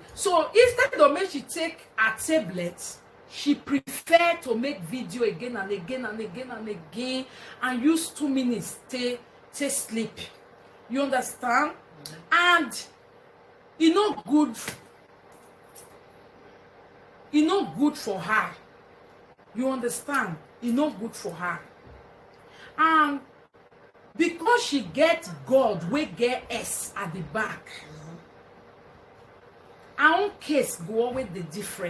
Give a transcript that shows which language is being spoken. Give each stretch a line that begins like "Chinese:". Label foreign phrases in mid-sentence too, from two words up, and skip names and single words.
Nigerian Pidgin: So instead of make she take a tablet, she prefer to make video again and again and again and again and use 2 minutes to sleep. You understand? And you know good. e no good for her. You understand? E no good for her. And because she get God wey get S at the back, her own case go always dey different.